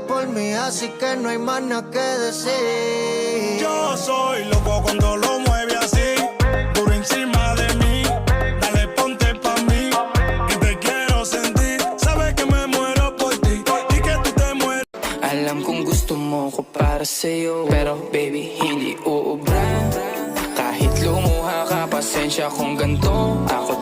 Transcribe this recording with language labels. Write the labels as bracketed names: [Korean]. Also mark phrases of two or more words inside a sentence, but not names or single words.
[Spanish] por mí, así que no hay más nada que decir. Yo soy loco cuando lo mueve así, duro encima de mí. Dale, ponte pa' mí, que te quiero sentir. Sabes que me muero por ti y que tú te mueres. [Filipino] Alam kong gusto mo ko para sa'yo, pero baby, hindi uubra. Kahit lumuha ka, pasensya kung ganito